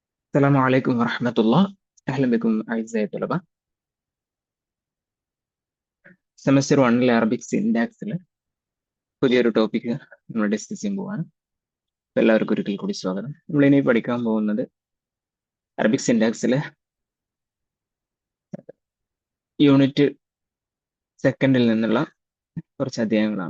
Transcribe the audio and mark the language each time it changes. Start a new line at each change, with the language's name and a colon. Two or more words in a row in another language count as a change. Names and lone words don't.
Arabic: السلام عليكم ورحمة الله. أهلا بكم أعزائي الطلبة.
English: semester 1 Arabic syntax-il
Malayalam: പുതിയൊരു ടോപ്പിക്ക് നമ്മൾ ഡിസ്കസ് ചെയ്യാൻ പോവാണ്. എല്ലാവർക്കും ഒരിക്കൽ കൂടി സ്വാഗതം. നമ്മളിനി പഠിക്കാൻ പോകുന്നത്
English: Arabic syntax-ile unit second-il
Malayalam: നിന്നുള്ള കുറച്ച് അധ്യായങ്ങളാണ്.